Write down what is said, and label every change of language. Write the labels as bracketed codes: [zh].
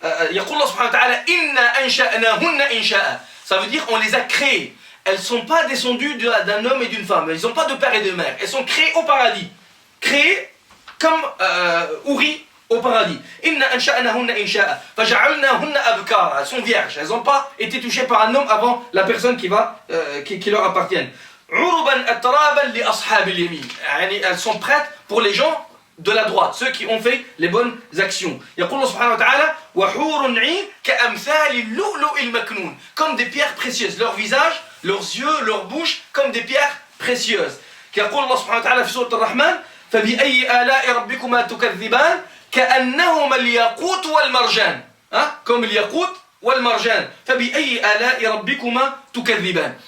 [ar] يقول الله سبحانه وتعالى إنا أنشأناهن إنشاء. [fr] Ça veut dire on les a créées. Elles ne sont pas descendues d'un homme et d'une femme. Elles n'ont pas de père et de mère. Elles sont créées au paradis. Créées comme houris au paradis. [ar] Inna ansha'nahunna insha'a faja'alnahunna abkara. [fr] Elles sont vierges. Elles n'ont pas été touchées par un homme avant la personne qui leur appartienne. [ar] Uruban atraban li ashabil yamin. [fr] Elles sont prêtes pour les gens de la droite, ceux qui ont fait les bonnes actions. [ar] يقول الله سبحانه وتعالى وحور عين كأمثال اللؤلؤ المكنون. [fr] Comme des pierres précieuses. Leur visage, leurs yeux, leur bouche, comme des pierres précieuses. [ar] يقول الله سبحانه وتعالى في سورة الرحمن فبأي آلاء ربكما تكذبان كأنهما الياقوت والمرجان. comme الياقوت والمرجان فبأي آلاء ربكما تكذبان.